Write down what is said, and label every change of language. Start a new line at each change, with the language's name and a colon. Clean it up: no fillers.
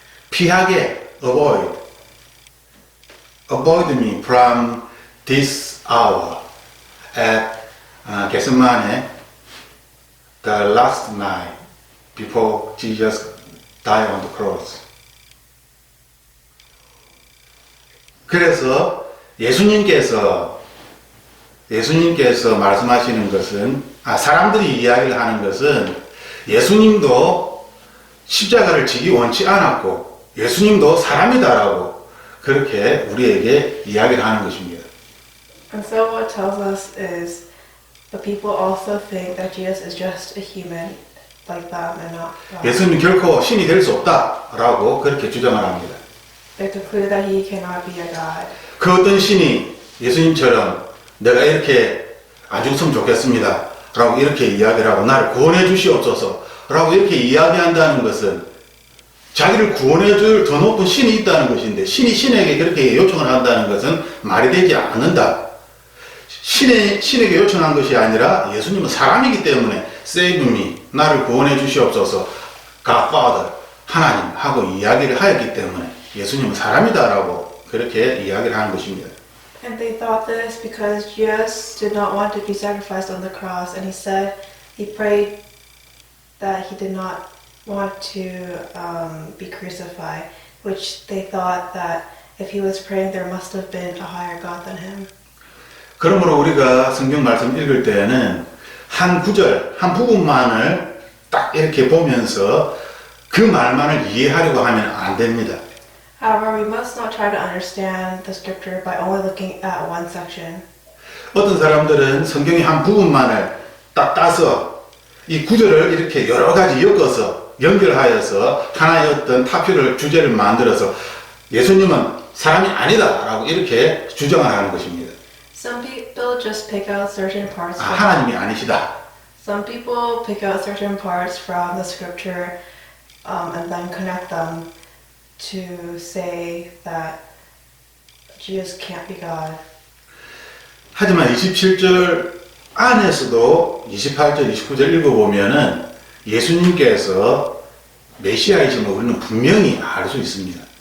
Korean: 피하게,
English: avoid me from this hour at Gethsemane, the last night before Jesus died on the cross.
Korean: 그래서 예수님께서 말씀하시는 것은, 사람들이 이야기를 하는 것은 예수님도 십자가를 지기 원치 않았고 예수님도 사람이다라고 그렇게 우리에게 이야기를 하는 것입니다.
English: And so what tells us is the people also think that Jesus is just a human like them and not God.
Korean: 예수님은 결코 신이 될 수 없다라고 그렇게 주장을 합니다.
English: They conclude that he cannot be a God.
Korean: 그 어떤 신이 예수님처럼 내가 이렇게 안 죽었으면 좋겠습니다 라고 이렇게 이야기를 하고 나를 구원해 주시옵소서 라고 이렇게 이야기한다는 것은 자기를 구원해 줄 더 높은 신이 있다는 것인데, 신이 신에게 그렇게 요청을 한다는 것은 말이 되지 않는다. 신에게 요청한 것이 아니라 예수님은 사람이기 때문에
English: save me,
Korean: 나를 구원해 주시옵소서,
English: God Father,
Korean: 하나님 하고 이야기를 하였기 때문에 예수님은 사람이다라고 그렇게 이야기를 하는 것입니다.
English: And they thought this because Jesus did not want to be sacrificed on the cross, and he prayed that he did not want to be crucified, which they thought that if he was praying there must have been a higher God than him.
Korean: 그러므로 우리가 성경 말씀 읽을 때에는 한 구절, 한 부분만을 딱 이렇게 보면서 그 말만을 이해하려고 하면 안 됩니다.
English: However, we must not try to understand the scripture by only looking at one section.
Korean: 어떤 사람들은 성경의 한 부분만을 딱 따서 이 구절을 이렇게 여러 가지 엮어서 연결하여서 하나의 어떤 주제를 만들어서 예수님은 사람이 아니다라고 이렇게 주장을 하는 것입니다.
English: Some people just pick out certain parts.
Korean: 하나님이 아니시다.
English: Some people pick out certain parts from the scripture and then connect them to say that Jesus can't be God.
Korean: 하지만 27절 안에서도 28절, 29절 읽어보면은 예수님께서 메시아이심을 우리는 분명히 알 수 있습니다.